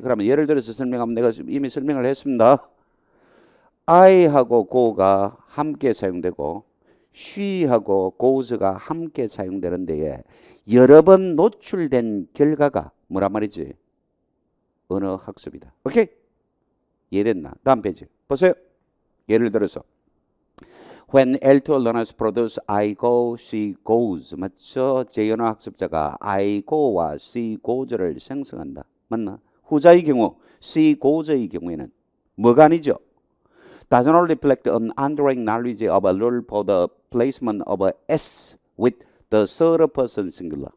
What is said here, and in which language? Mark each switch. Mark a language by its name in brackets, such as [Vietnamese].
[Korean] 그러면 예를 들어서 설명하면 내가 이미 설명을 했습니다. I하고 go가 함께 사용되고 she하고 goes가 함께 사용되는 데에 여러 번 노출된 결과가 뭐란 말이지? 언어 학습이다. 오케이? 이해됐나? 다음 페이지 보세요. 예를 들어서 [English] When L2 learners produce I go, she goes. [Korean] 맞죠? 제 언어 학습자가 I go와 she goes를 생성한다. 맞나? 후자의 경우 she goes의 경우에는 뭐가 아니죠? [English] Does not reflect an underlying knowledge of a rule for the placement of a S with the third person singular.